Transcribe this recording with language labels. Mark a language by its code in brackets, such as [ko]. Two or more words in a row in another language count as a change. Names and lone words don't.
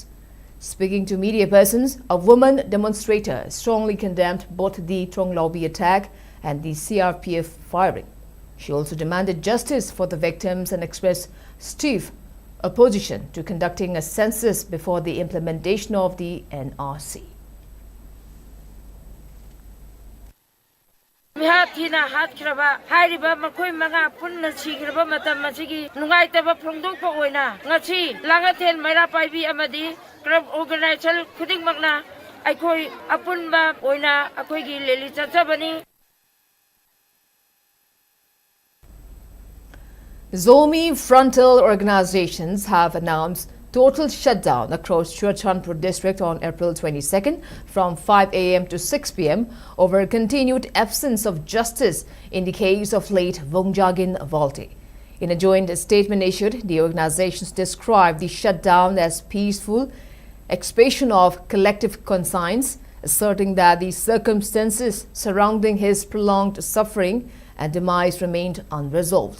[en] Speaking to media persons, a woman demonstrator strongly condemned both the Trong Lobby attack and the CRPF firing. She also demanded justice for the victims and expressed stiff opposition to conducting a census before the implementation of the NRC. [mni] Mihatina Hatkraba, Hariba Makoi Maga, Punna Sigraba Matamachigi, Nugaitaba Prongdopa Oina, Nachi, Langatel Mairapai Amadi, [en] Club Organizer, [mni] Kuding Magna, Akoi Apunba Oina, Akoigi Lelita Tabani. [en] Zomi frontal organizations have announced total shutdown across Churachandpur district on April 22nd from 5 a.m. to 6 p.m. over continued absence of justice in the case of late Vongjagin Valte. In a joint statement issued, the organizations described the shutdown as peaceful expression of collective conscience, asserting that the circumstances surrounding his prolonged suffering and demise remained unresolved.